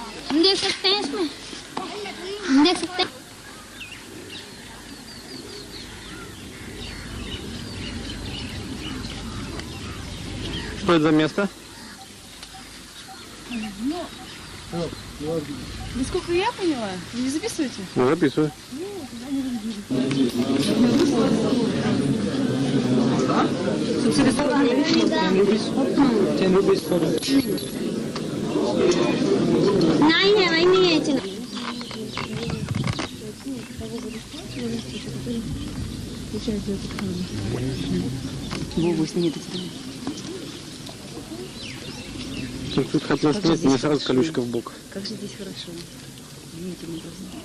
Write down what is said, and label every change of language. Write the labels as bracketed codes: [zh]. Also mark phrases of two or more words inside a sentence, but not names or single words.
[hi] हम देख सकते हैं इसमें, हम देख सकते हैं। [ru] Что это за место? Насколько я поняла, вы не записываете? Ну, записываю. [hi] नहीं है, वही नहीं है इतना। [ru] Вову сними это. Тут хотел снять, мне сразу колючка в бок. Как же здесь хорошо. Внимательно должны.